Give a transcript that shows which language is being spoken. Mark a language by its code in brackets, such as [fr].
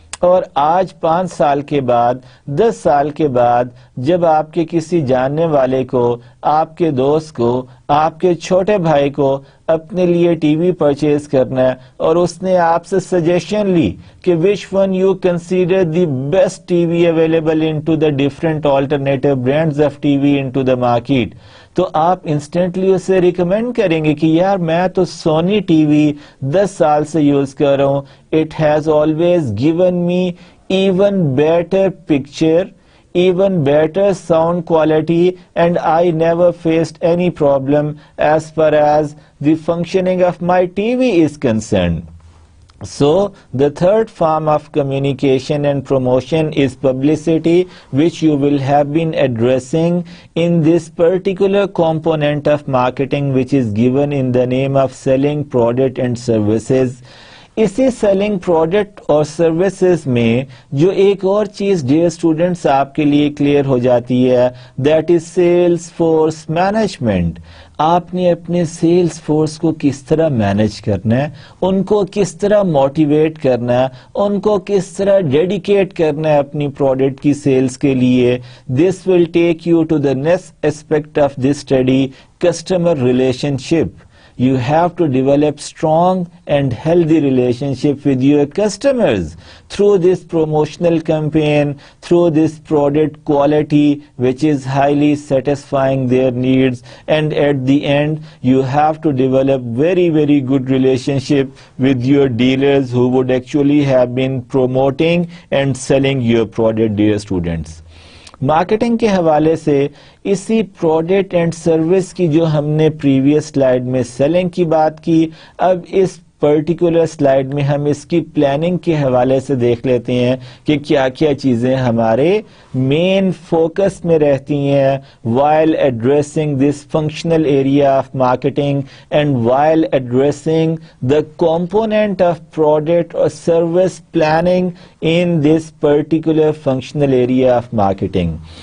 [ur] اور آج 5 سال کے بعد 10 سال کے بعد جب آپ کے کسی جاننے والے کو، آپ کے دوست کو، آپ کے چھوٹے بھائی کو اپنے لیے ٹی وی پرچیز کرنا ہے اور اس نے آپ سے سجیشن لی کہ [en] which one you consider the best T V available into the different alternative brands of T V into the market, [ur] تو آپ انسٹنٹلی اسے ریکمینڈ کریں گے کہ یار میں تو سونی ٹی وی 10 سال سے یوز کر رہا ہوں، [en] It has always given me even better picture, even better sound quality, and I never faced any problem as far as the functioning of my TV is concerned. So the third form of communication and promotion is publicity, which you will have been addressing in this particular component of marketing, which is given in the name of selling product and services. [ur] اسی selling product اور services میں جو ایک اور چیز dear students آپ کے لیے کلیئر ہو جاتی ہے، [en] That is sales force management. [ur] آپ نے اپنے سیلز فورس کو کس طرح مینج کرنا ہے، ان کو کس طرح موٹیویٹ کرنا ہے، ان کو کس طرح ڈیڈیکیٹ کرنا ہے اپنی پروڈکٹ کی سیلز کے لیے. [en] This will take you to the next aspect of this study, customer relationship. You have to develop strong and healthy relationship with your customers through this promotional campaign, through this product quality which is highly satisfying their needs, and at the end you have to develop very, very good relationship with your dealers who would actually have been promoting and selling your product, dear students. [ur] Marketing کے حوالے سے اسی product and service کی جو ہم نے previous slide میں selling کی بات کی، اب اس پرٹیکولر سلائیڈ میں ہم اس کی پلاننگ کے حوالے سے دیکھ لیتے ہیں کہ کیا کیا چیزیں ہمارے مین فوکس میں رہتی ہیں [en] while addressing this functional area of marketing and while addressing the component of product or service planning in this particular functional area of marketing.